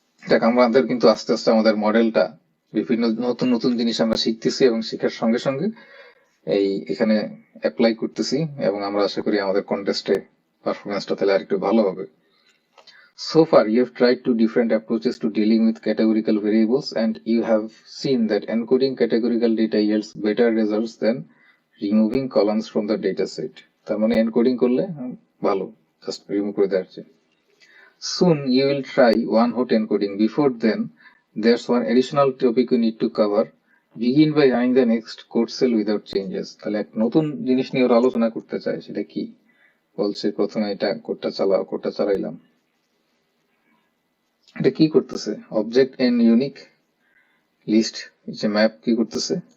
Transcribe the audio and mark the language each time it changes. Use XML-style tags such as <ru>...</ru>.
<bn>দেখ, আমাদের কিন্তু আস্তে আস্তে আমাদের মডেলটা বিভিন্ন নতুন নতুন জিনিস আমরা শিখতেছি এবং শেখার সঙ্গে সঙ্গে এখানে অ্যাপ্লাই করতেছি, এবং আমরা আশা করি আমাদের কন্টেস্টে পারফরমেন্সটা তাহলে আরেকটু ভালো হবে।</bn> <en>So far, you have tried two different approaches to dealing with categorical variables, and you have seen that encoding categorical data yields better results than removing columns from the dataset.</en> <bn>তার মানে এনকোডিং করলে ভালো, just remove করে দেওয়ার চেয়ে।</bn> <en>Soon you will try one-hot encoding. Before then, there's one additional topic you need to cover. Begin by running the next code cell without changes.</en> <bn>তাহলে এক নতুন জিনিস নিয়ে ওরা আলোচনা করতে চায়, সেটা কি? বলছে প্রথমে এটা কোডটা চালাইলাম। এটা কি করতেছে? অবজেক্ট এন ইউনিক লিস্ট, যে ম্যাপ কি করতেছে?</bn>